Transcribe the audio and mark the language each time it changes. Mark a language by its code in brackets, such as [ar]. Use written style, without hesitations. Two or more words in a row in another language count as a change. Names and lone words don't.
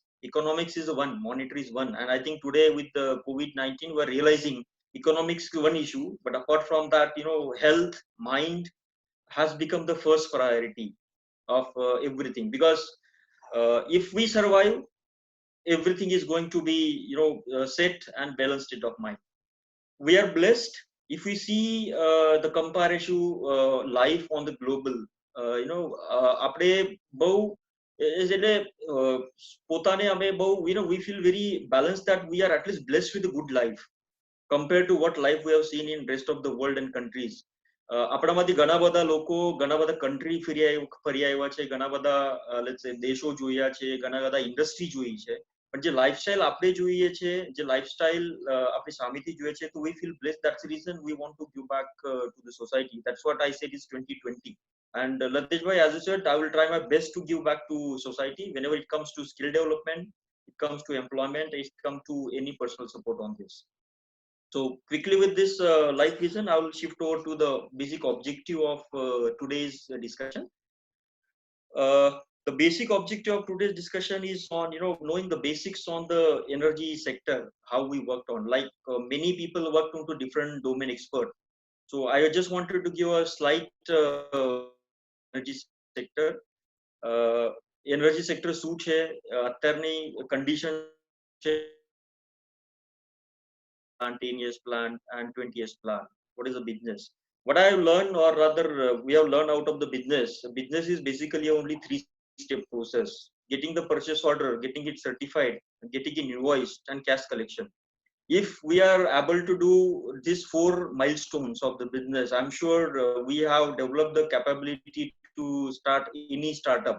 [en] Economics is one, monetary is one, and I think today with the COVID-19 we're realizing economics is one issue, but apart from that, health, mind has become the first priority of everything, because if we survive, everything is going to be set and balanced state of mind. We are blessed if we see the comparative life on the global. [gu] આપણે બહુ is એટલે પોતાને અમે બહુ [en] we feel very balanced that we are at least blessed with a good life compared to what life we have seen in rest of the world and countries. [gu] આપણામાંથી ઘણા બધા લોકો ઘણા બધા કંટ્રી ફરી આવ્યા છે, ઘણા બધા [en] let's say [gu] દેશો જોયા છે, ઘણા બધા ઇન્ડસ્ટ્રી જોઈ છે, પણ જે લાઈફસ્ટાઈલ આપણે જોઈએ છે, જે લાઈફસ્ટાઈલ આપણી સામેથી જોઈએ છે, તો [en] we feel blessed. That's the reason we want to give back to the society. That's what I said is 2020. And Latesh bhai, as you said, I will try my best to give back to society whenever it comes to skill development, it comes to employment, it comes to any personal support on this. So quickly with this life vision, I will shift over to the basic objective of today's discussion. The basic objective of today's discussion is on knowing the basics on the energy sector, how we worked on. Like many people worked onto different domain expert. So I just wanted to give a slight energy sector. Energy sector [gu] શું છે અત્યારની [en] condition છે, 10 years plan and 20 years plan. What is a business? What I have learned, or rather we have learned out of the business is basically only 3-step process: getting the purchase order, getting it certified, getting it invoiced, and cash collection. If we are able to do these 4 milestones of the business, I'm sure we have developed the capability to start any startup.